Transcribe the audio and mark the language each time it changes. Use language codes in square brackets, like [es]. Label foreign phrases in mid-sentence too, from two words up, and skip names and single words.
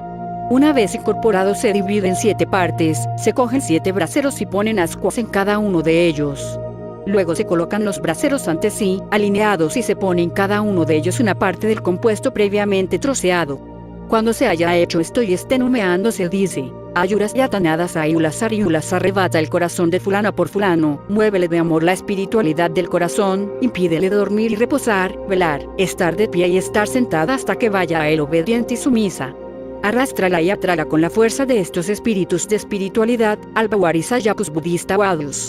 [es] Una vez incorporado se divide en 7 partes, se cogen 7 braseros y ponen ascuas en cada uno de ellos. Luego se colocan los braseros ante sí, alineados y se pone en cada uno de ellos una parte del compuesto previamente troceado. Cuando se haya hecho esto y estén humeando se dice, Ayuras yatanadas ayulas ariulas arrebata el corazón de fulana por fulano, muévele de amor la espiritualidad del corazón, impídele dormir y reposar, velar, estar de pie y estar sentada hasta que vaya a él obediente y sumisa. Arrástrala y atrála con la fuerza de estos espíritus de espiritualidad, al Bhawarisayacus budista Vadus.